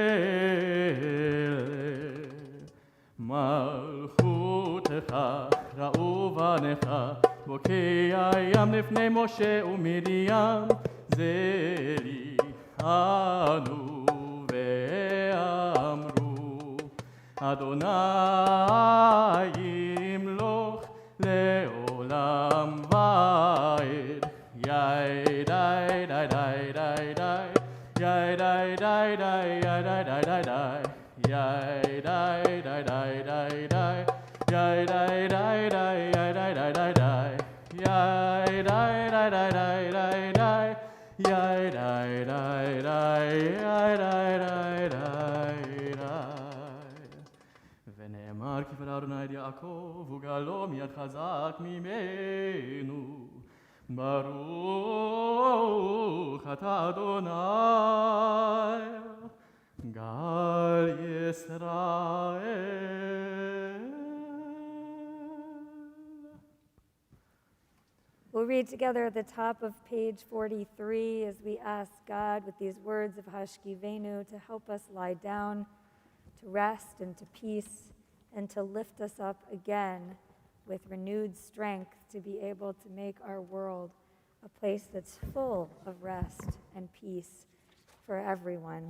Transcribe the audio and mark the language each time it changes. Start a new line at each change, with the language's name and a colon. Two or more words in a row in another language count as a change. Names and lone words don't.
Hebrew: מלכותך ראו בניך, בוקע ים לפני משה ומרים, זרי אנו ואמרו, אדוני ימלוך לעולם ועד. יאי די די די די די, יאי די די די די די די די, יאי די די די די די, yai dai dai dai yai dai dai dai dai, yai dai dai dai dai dai dai, yai dai dai dai yai dai dai dai dai. ונאמר כי פדה אדוני את יעקב וגאלו מיד חזק ממנו, ברוך אתה אדוני גל ישראל.
English: We'll read together at the top of page 43 as we ask God with these words of Hashkivenu to help us lie down, to rest and to peace, and to lift us up again with renewed strength to be able to make our world a place that's full of rest and peace for everyone.